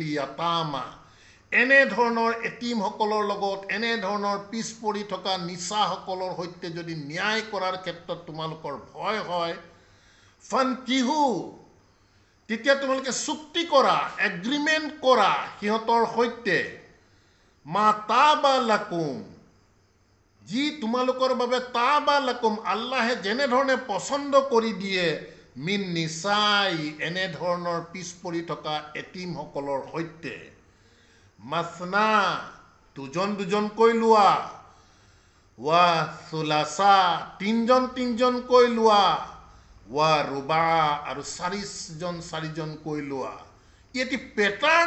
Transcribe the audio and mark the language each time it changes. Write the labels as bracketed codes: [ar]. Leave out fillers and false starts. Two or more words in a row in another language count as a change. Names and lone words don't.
[as] ইয়াতামা এনে ধৰণৰ এটিমসকলৰ লগত এনে ধৰণৰ পিছ পৰি থকা নিচাসকলৰ সৈতে যদি ন্যায় কৰাৰ ক্ষেত্ৰত তোমালোকৰ ভয় হয় ফানকিহু তেতিয়া তোমালোকে চুক্তি কৰা এগ্ৰিমেণ্ট কৰা সিহঁতৰ সৈতে [ar] ما طاب لكم [as] যি তোমালোকৰ বাবে [ar] طاب لكم [as] আল্লাহে যেনে ধৰণে পছন্দ কৰি দিয়ে [ar] من النساء [as] এনে ধৰণৰ পিছ পৰি থকা এটিমসকলৰ সৈতে মাসনা দুজনকৈ লোৱা [ar] وثلاث [as] তিনজনকৈ লোৱা [ar] ورباع [as] আৰু 4জনকৈ লোৱা এটি পেটাৰ্ণ